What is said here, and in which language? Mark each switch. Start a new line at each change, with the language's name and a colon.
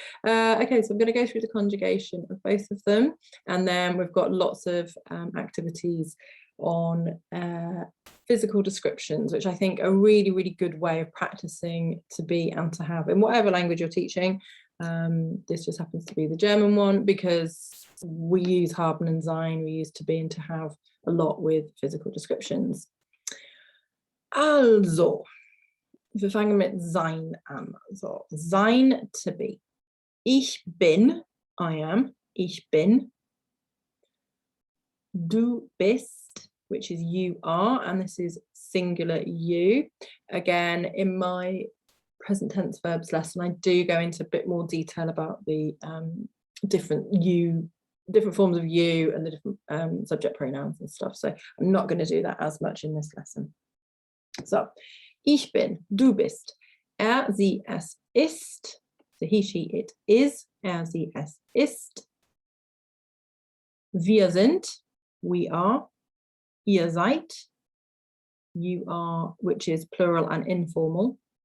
English: Okay, so I'm going to go through the conjugation of both of them, and then we've got lots of activities on physical descriptions, which I think are a really good way of practicing to be and to have in whatever language you're teaching. This just happens to be the German one because we use haben and sein, we use to be and to have a lot with physical descriptions.
German: Also, wir fangen mit sein an.
English: So, sein, to be.
German: Ich bin,
English: I am,
German: ich bin. Du bist,
English: which is you are, and this is singular you. Again, in my present tense verbs lesson, I do go into a bit more detail about the different forms of you and the different subject pronouns and stuff. So I'm not going to do that as much in this lesson.
German: So, ich bin, du bist, er, sie, es ist,
English: so he, she, it is,
German: er, sie, es ist. Wir sind,
English: we are.
German: Ihr seid,
English: you are, which is plural and informal.